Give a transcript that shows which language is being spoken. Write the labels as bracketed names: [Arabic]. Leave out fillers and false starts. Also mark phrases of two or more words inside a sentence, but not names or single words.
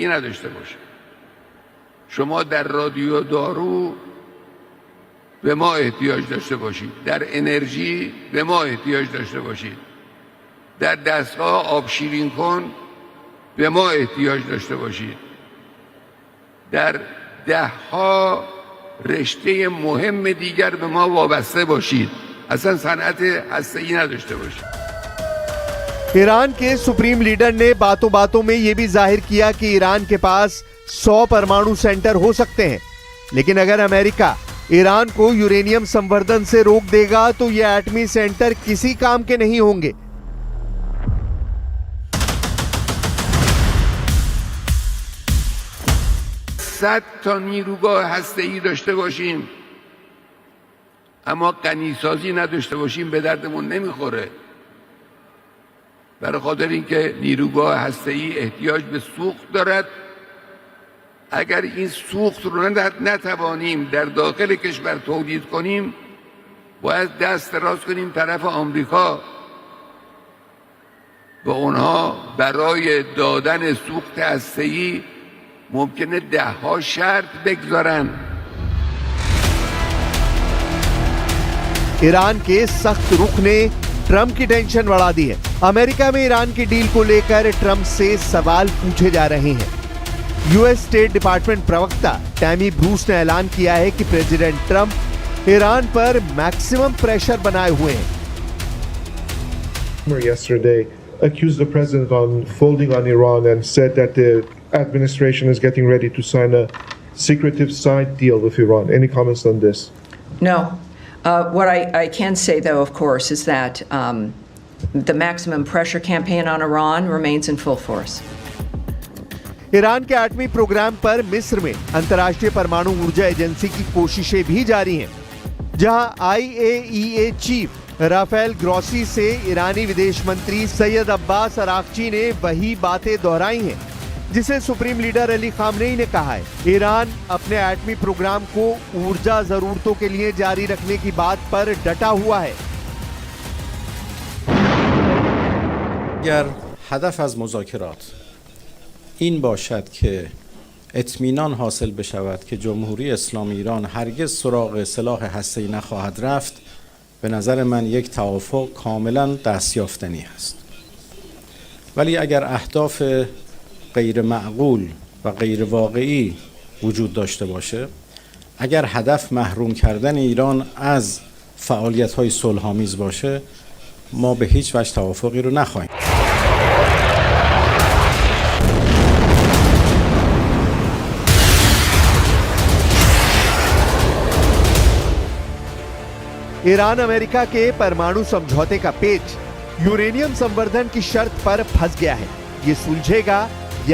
[Persian] نداشته باشه، شما در رادیو دارو به ما احتیاج داشته باشید، در انرژی به ما احتیاج داشته باشید، در دستگاه آب شیرین کن به ما احتیاج داشته باشید، در 10 ها رشته مهم دیگر به ما وابسته باشید، اصلا صنعت هسته‌ای نداشته باشید. [Hindi] ईरान के सुप्रीम लीडर ने बातों बातों में यह भी जाहिर किया कि ईरान के पास 100 परमाणु सेंटर हो सकते हैं, लेकिन अगर अमेरिका ईरान को यूरेनियम संवर्धन से रोक देगा तो ये एटमी सेंटर किसी काम के नहीं होंगे। [Persian] صد تا نیروگاه هسته‌ای داشته باشیم اما غنیسازی نداشته باشیم به دردمون نمیخوره. برای خاطر اینکه نیروگاه هسته‌ای احتیاج به سوخت دارد، اگر این سوخت رو نتوانیم در داخل کشور تولید کنیم باید دست دراز کنیم طرف آمریکا و اونها برای دادن سوخت هسته‌ای ممکنه 10 ها شرط بگذارن. [Hindi] ईरान के सख्त रुख ने ट्रंप की टेंशन बढ़ा दी है। अमेरिका में ईरान की डील को लेकर ट्रंप से सवाल पूछे जा रहे हैं। [English] US State Department [Hindi] प्रवक्ता टैमी ब्रूस ने ऐलान किया है कि प्रेसिडेंट ट्रंप ईरान पर [English] maximum pressure [Hindi] बनाए हुए हैं। [English] Yesterday accused the president on folding on Iran and said that the administration is getting ready to sign a secretive side deal with Iran. Any comments on this? No. What I can say, though, of course, is that the maximum pressure campaign on Iran remains in full force. [Hindi] ईरान के एटमी प्रोग्राम पर मिस्र में अंतर्राष्ट्रीय परमाणु ऊर्जा एजेंसी की कोशिशें भी जारी हैं, जहां IAEA चीफ राफेल ग्रॉसी से ईरानी विदेश मंत्री सैयद अब्बास अरागची ने वही बातें दोहराई हैं जिसे सुप्रीम लीडर अली खामनेई ने कहा है। ईरान अपने एटमी प्रोग्राम को ऊर्जा जरूरतों के लिए जारी रखने की बात पर डटा हुआ है। [Persian] اگر هدف از مذاکرات این باشد که اطمینان حاصل بشود که جمهوری اسلامی ایران هرگز سراغ سلاح هسته‌ای نخواهد رفت، به نظر من یک توافق کاملا دستیافتنی است. ولی اگر اهداف غیر معقول و غیر واقعی وجود داشته باشه، اگر هدف محروم کردن ایران از فعالیت‌های صلح‌آمیز باشه، ما به هیچ وجه توافقی رو نخواهیم. [Hindi] ईरान अमेरिका के परमाणु समझौते का पेच यूरेनियम संवर्धन की शर्त पर फंस गया है।